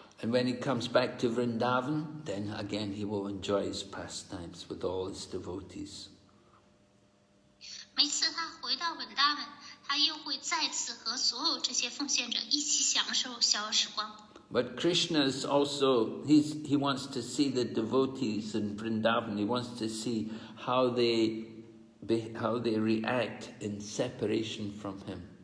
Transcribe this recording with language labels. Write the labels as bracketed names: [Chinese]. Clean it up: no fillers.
[English] And when he comes back to Vrindavan, then again he will enjoy his pastimes with all his devotees. [Chinese] 每次他回到文达文，他又会再次和所有这些奉献者一起享受逍遥时光。 [English] But Krishna is also, he wants to see the devotees in Vrindavan. He wants to see how they react in separation from him.